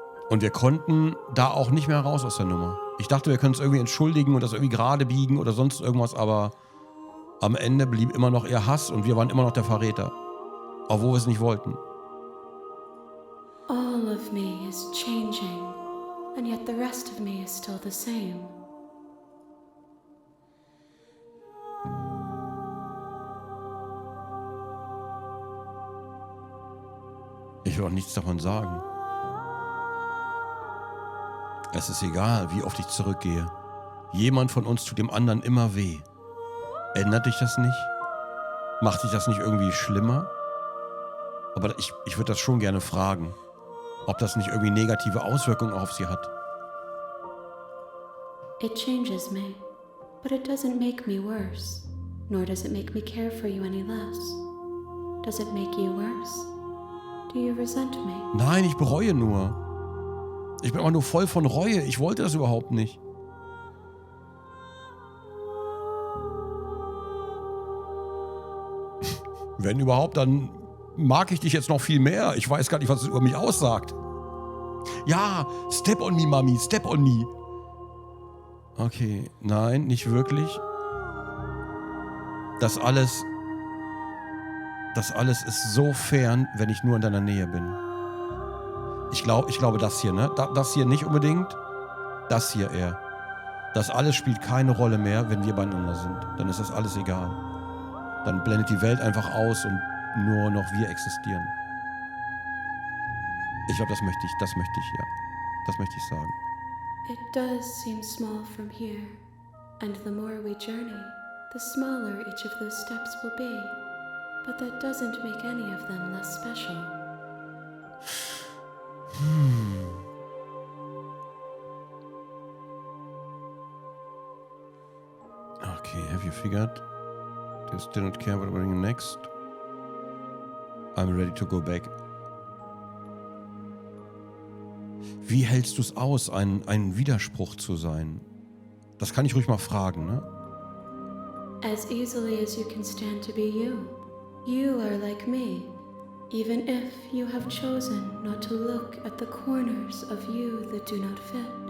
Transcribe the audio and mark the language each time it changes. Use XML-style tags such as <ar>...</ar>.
<de>Und wir konnten da auch nicht mehr raus aus der Nummer. Ich dachte, wir können es irgendwie entschuldigen und das irgendwie gerade biegen oder sonst irgendwas, aber am Ende blieb immer noch ihr Hass und wir waren immer noch der Verräter. Obwohl wir es nicht wollten.</de> <en>All of me is changing, and yet the rest of me is still the same.</en> <de>Ich will auch nichts davon sagen. Es ist egal, wie oft ich zurückgehe. Jemand von uns tut dem anderen immer weh. Ändert dich das nicht? Macht dich das nicht irgendwie schlimmer? Aber ich würde das schon gerne fragen, ob das nicht irgendwie negative Auswirkungen auf sie hat.</de> <en>It changes me, but it doesn't make me worse, nor does it make me care for you any less. Does it make you worse? Do you resent me?</en> <de>Nein, ich bereue nur. Ich bin aber nur voll von Reue. Ich wollte das überhaupt nicht. Wenn überhaupt, dann mag ich dich jetzt noch viel mehr. Ich weiß gar nicht, was es über mich aussagt. Ja,</de> <en>step on me, Mami, step on me.</en> <de>Okay, nein, nicht wirklich. Das alles das alles ist so fern, wenn ich nur in deiner Nähe bin. Ich glaube das hier, ne? Das hier nicht unbedingt. Das hier eher. Das alles spielt keine Rolle mehr, wenn wir beieinander sind. Dann ist das alles egal. Dann blendet die Welt einfach aus und nur noch wir existieren. Ich glaube, das möchte ich, ja. Das möchte ich sagen.</de> <en>It does seem small from here, and the more we journey, the smaller each of those steps will be. But that doesn't make any of them less special. Okay, have you figured? Do you still not care what we're doing next? I'm ready to go back.</en> <de>Wie hältst du es aus, ein Widerspruch zu sein? Das kann ich ruhig mal fragen, ne?</de> <en>As easily as you can stand to be you. You are like me. Even if you have chosen not to look at the corners of you that do not fit.</en>